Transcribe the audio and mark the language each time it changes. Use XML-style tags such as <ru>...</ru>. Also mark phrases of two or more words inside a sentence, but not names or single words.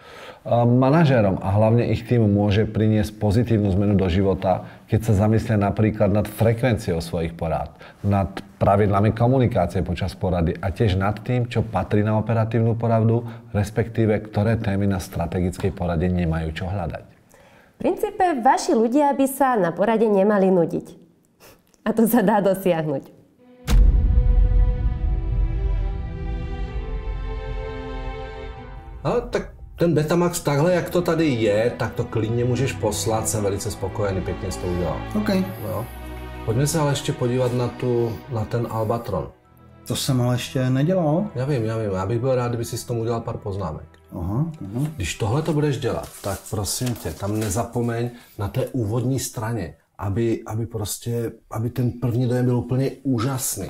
<sk>Manažérom a hlavne ich týmu môže priniesť pozitívnu zmenu do života, keď sa zamyslia napríklad nad frekvenciou svojich porád, nad pravidlami komunikácie počas porady a tiež nad tým, čo patrí na operatívnu poradu, respektíve ktoré témy na strategickej porade nemajú čo hľadať. V princípe vaši ľudia by sa na porade nemali nudiť. A to sa dá dosiahnuť.</sk> <cs>Ale tak ten Betamax takhle, jak to tady je, tak to klidně můžeš poslat, jsem velice spokojený, pěkně jsi to udělal. OK. No. Pojďme se ale ještě podívat na ten Albatron. To jsem ale ještě nedělal. Já vím, já bych byl rád, kdyby si s tomu udělal pár poznámek. Aha. Když tohle to budeš dělat, tak prosím tě, tam nezapomeň na té úvodní straně, aby ten první dojem byl úplně úžasný.</cs>